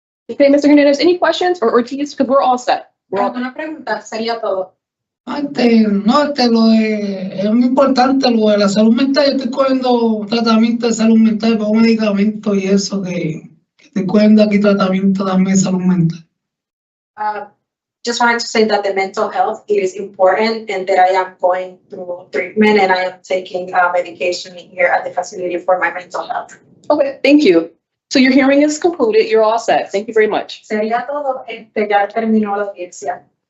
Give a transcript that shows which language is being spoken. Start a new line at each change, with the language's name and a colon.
English: Okay, Mr. Hernandez, any questions or Ortiz? Because we're all set.
Spanish: ¿Alguna pregunta? Sería todo. Es muy importante lo de la salud mental. Yo estoy cogiendo tratamiento de salud mental, con medicamentos y eso, que estoy cogiendo aquí tratamiento también de salud mental.
English: Just wanted to say that the mental health is important and that I am going through treatment and I am taking medication here at the facility for my mental health. Okay, thank you. So your hearing is concluded. You're all set. Thank you very much.
Spanish: Sería todo. Ya terminó la audiencia.